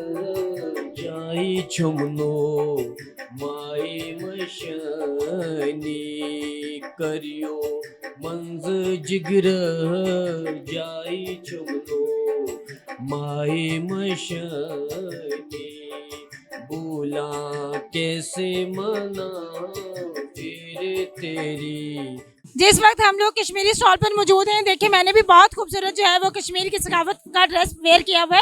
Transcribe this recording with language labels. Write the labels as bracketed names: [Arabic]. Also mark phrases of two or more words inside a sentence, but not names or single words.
[Kashmiri] جائی چمنو مائی مشانی کریو منز جگر جائی چمنو مائی [Urdu] مشانی بولا کیسے منا پھر تیری. جس وقت ہم لوگ کشمیری اسٹال پر موجود ہیں، دیکھیں میں نے بھی بہت خوبصورت جو ہے وہ کشمیر کی ثقافت کا ڈریس ویئر کیا ہوا ہے.